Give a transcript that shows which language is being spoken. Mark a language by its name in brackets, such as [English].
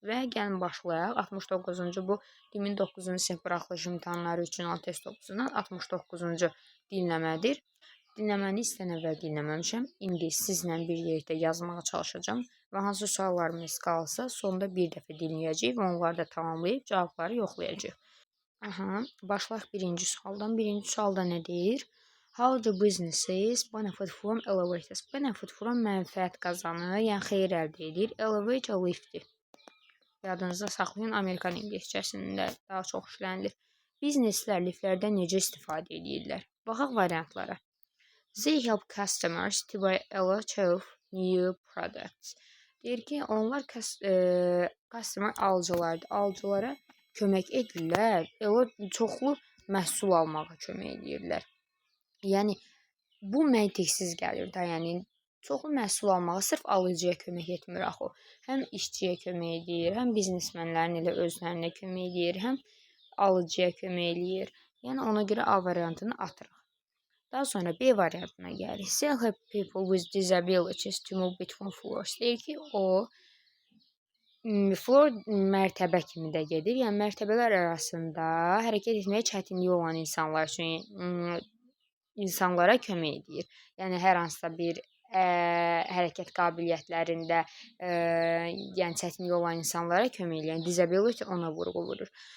[Azerbaijani] Və gəlin başlayaq. 69-cu bu 2009-cu sinif buraxılış imtahanları üçün olan test topusundan 69-cu dinləmədir. Dinləməni istən əvvəl dinləməmişəm. İndi sizlə bir yerdə yazmağa çalışacağım və hansı suallarımız qalsa sonda bir dəfə dinləyəcəyik və onları da tamamlayıb cavabları yoxlayacağıq. Başlayaq birinci sualdan. Birinci sualda nə deyir? [English] How do businesses benefit from elevators? Benefit from [Azerbaijani] mənfəət qazanır, yəni xeyir əldə edir. Elevator liftdir. Yadınızda saxlayın, Amerikan ingiliscəsində daha çox işlənilir. Bizneslər liftlərdən necə istifadə edirlər? Baxaq variantlara. [English] They help customers to buy a lot of new products. [Azerbaijani] Deyir ki, onlar customer alıcılardır. Alıcılara kömək edirlər, çoxlu məhsul almağa kömək edirlər. Yəni, bu məntiqsiz gəlir də, yəni, çoxlu məhsul almağa sırf alıcıya kömək etmir axı. Həm işçiyə kömək edir, həm biznesmenlərin elə özlərinə kömək edir, həm alıcıya kömək edir. Yəni, ona görə A variantını atırıq. Daha sonra B variantına gəlir. [English] They help people with disabilities to move between floors. [Azerbaijani] Deyir ki, o floor mərtəbə kimi də gedir. Yəni, mərtəbələr arasında hərəkət etməyə çətinliyi olan insanlar üçün insanlara kömək edir. Yəni, hər hansısa bir hərəkət qabiliyyətlərində yəni çətinliyi olan insanlara kömək edir. Yəni, disability ona vurğu vurur.